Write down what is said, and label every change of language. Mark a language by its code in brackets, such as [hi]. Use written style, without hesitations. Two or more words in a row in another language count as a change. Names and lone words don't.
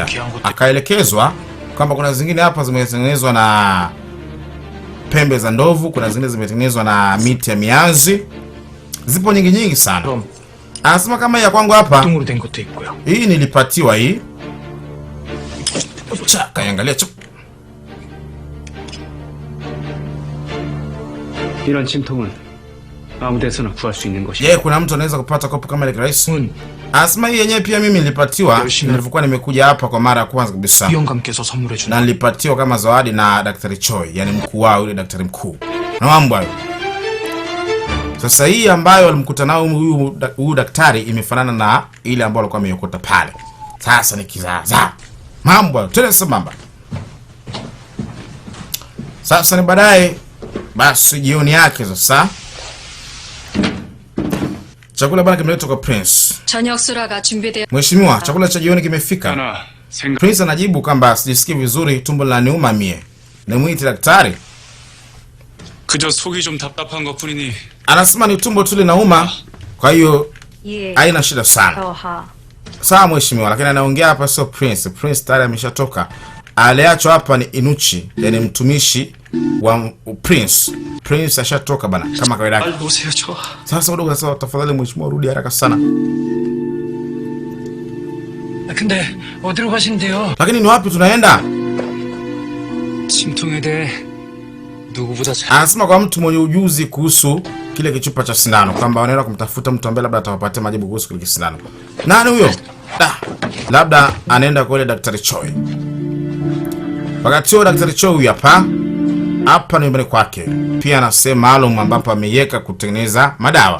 [sw] Akaelekezwa kwamba kuna zingine hapa zimetengenezwa na pembe za ndovu, kuna zingine zimetengenezwa na miti ya mianzi. Zipo nyingi sana. Anasema kama ya kwangu hapa, hii nilipatiwa hii. Kaangalia chuk. [ko] 이런 침통은 아무 데서나 구할 수 있는 것이야. [sw] Kuna mtu anaweza kupata kopo kama ile rahisi? Anasema hii yenyewe pia mimi nilipatiwa nilipokuwa nimekuja hapa kwa mara ya kwanza kabisa. Na nilipatiwa kama zawadi na Daktari Choi, yani mkuu wao, yule daktari mkuu. Na mambo hayo. Sasa hii ambayo alimkuta nao huyu daktari imefanana na ile ambayo alikuwa ameiokota pale. Sasa ni kizaza. Mambo hayo, tena sambamba. Sasa ni baadaye, basi jioni yake sasa. Chakula bana kimeletwa kwa Prince. Mheshimiwa, chakula cha jioni kimefika. Prince anajibu kwamba sijisikii vizuri, tumbo linaniuma mie. Nimuite daktari. [ko] 그저 속이 좀 답답한 것뿐이니. [sw] Anasema ni tumbo tu linauma, kwa hiyo haina shida sana. Sawa mheshimiwa, lakini anaongea hapa sio Prince. Prince tayari ameshatoka. Aliachwa hapa ni Inuchi, yani mtumishi wa Prince. Prince ashatoka bana kama kawaida yake. Sasa wadogo, sasa tafadhali mheshimiwa rudi haraka sana. [ko] 근데 어디로 가시는데요? [sw] Lakini ni wapi tunaenda? [ko] 심통에 대해 누구보다 잘. [sw] Anasema kwa mtu mwenye ujuzi kuhusu kile kichupa cha sindano, kwamba wanaenda kumtafuta mtu ambaye labda atawapatia majibu kuhusu kile sindano. Nani huyo? Labda anaenda kwa ile Daktari Choi. Wakati huo Daktari Choi huyu hapa ni nyumbani kwake. Pia ana sehemu maalum ambapo ameiweka kutengeneza madawa.